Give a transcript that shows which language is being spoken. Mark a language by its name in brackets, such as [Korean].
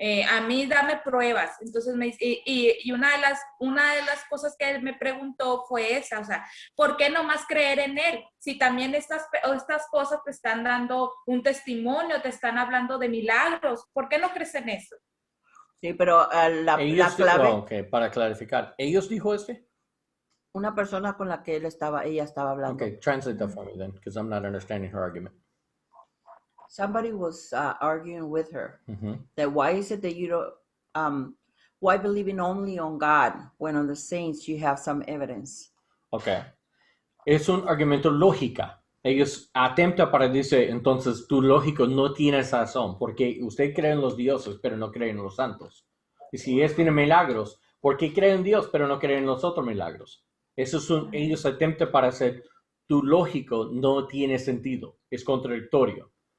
[Spanish] A mí dame pruebas. Entonces, y una de las cosas que él me preguntó fue esa, o sea, ¿por qué no más creer en él? Si también estas cosas te están dando un testimonio, te están hablando de milagros, ¿por qué no crees en eso? Sí, pero la clave, ok, para clarificar, ¿ellos dijo este? una persona con la que ella estaba hablando. [English] Okay, translate that for me then, because I'm not understanding her argument. Somebody was arguing with her Mhm. that why is it that you don't, why believing only on God when on the saints you have some evidence? [Spanish] Okay. Es un argumento lógica. Ellos atentan para decir, entonces tu lógico no tiene razón, porque usted cree en los dioses, pero no cree en los santos. Y si ellos tienen milagros, ¿por qué creen en Dios, pero no creen en los otros milagros? Ellos atentan para hacer, tu lógico no tiene sentido, es contradictorio.